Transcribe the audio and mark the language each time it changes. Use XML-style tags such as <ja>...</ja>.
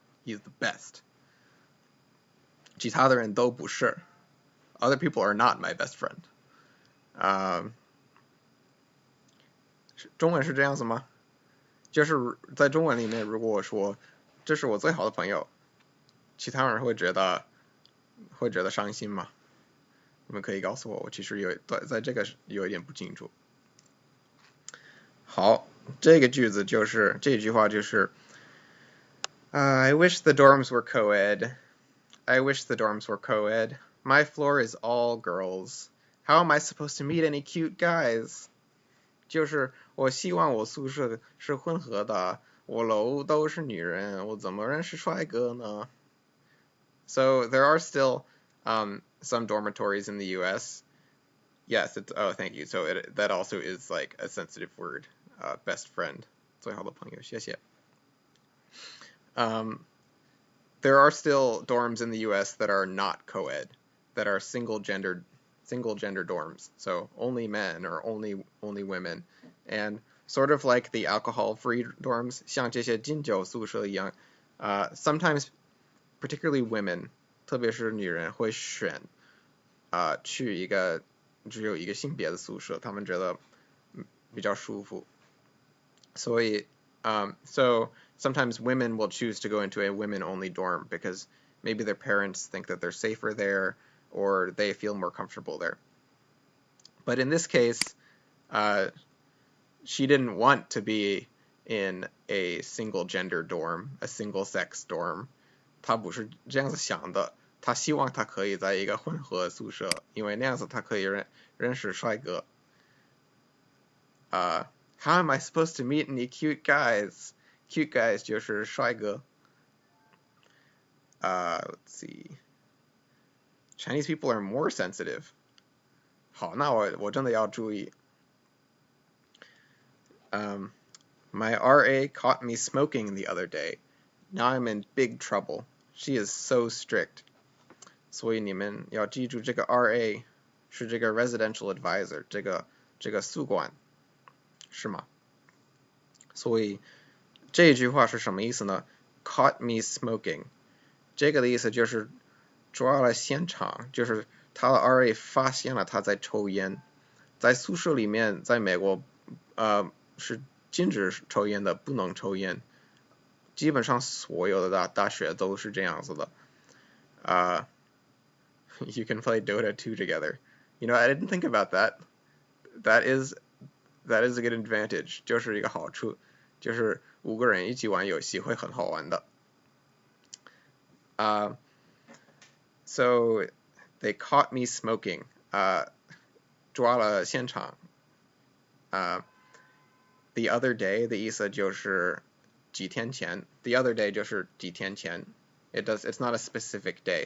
<en>He's the best.</en> <zh>其他的人都不是。</zh> <en>Other people are not my best friend.</en> <zh>中文是这样子吗？就是在中文里面，如果我说这是我最好的朋友，其他人会觉得伤心吗？你们可以告诉我，我其实在这个有一点不清楚。好，这句话就是</zh> <en>I wish the dorms were co-ed. I wish the dorms were co-ed. My floor is all girls. How am I supposed to meet any cute guys?</en> <zh>就是我希望我宿舍是混合的，我楼都是女人，我怎么认识帅哥呢？</zh> <en>So there are still some dormitories in the U.S. Yes, thank you. So that also is like a sensitive word. Best friend,</en> <zh>最好的朋友，谢谢。</zh> <en>There are still dorms in the U.S. that are not co-ed, that are single gender dorms, so only men or only women, and sort of like the alcohol-free dorms,</en> <zh>像这些禁酒宿舍一样,</zh> <en>sometimes, particularly women,</en> <zh>特别是女人会选去一个只有一个性别的宿舍，他们觉得比较舒服，所以</zh> <en>so sometimes women will choose to go into a women-only dorm because maybe their parents think that they're safer there or they feel more comfortable there. But in this case, she didn't want to be in a single-gender dorm, a single-sex dorm.</en> <zh>她不是这样子想的，她希望她可以在一个混合宿舍，因为那样子她可以认识帅哥。</zh> <en>How am I supposed to meet any cute guys? Cute guys</en> <zh>就是帅哥。</zh> <en>Let's see. Chinese people are more sensitive.</en> <zh>好，那我真的要注意。</zh> <en>My RA caught me smoking the other day. Now I'm in big trouble. She is so strict.</en> <zh>所以你们要记住，这个 RA 是这个 residential advisor, 这个宿管，是吗？所以这句话是什么意思呢？</zh> <en>Caught me smoking.</en> <zh>这个的意思就是抓了现场，就是他的 RA 发现了他在抽烟。在宿舍里面，在美国是禁止抽烟的，不能抽烟。基本上所有的大学都是这样子的。</zh> <en>You can play Dota 2 together. You know, I didn't think about that. That is a good advantage.</en> <zh>就是一个好处，就是5个人一起玩游戏会很好玩的。</zh> <en>So they caught me smoking.</en> <zh>抓了现场。</zh> <en>the other day</en> <zh>的意思就是几天前</zh> <en>the other day</en> <zh>就是几天前</zh> <en>it's not a specific day.</en>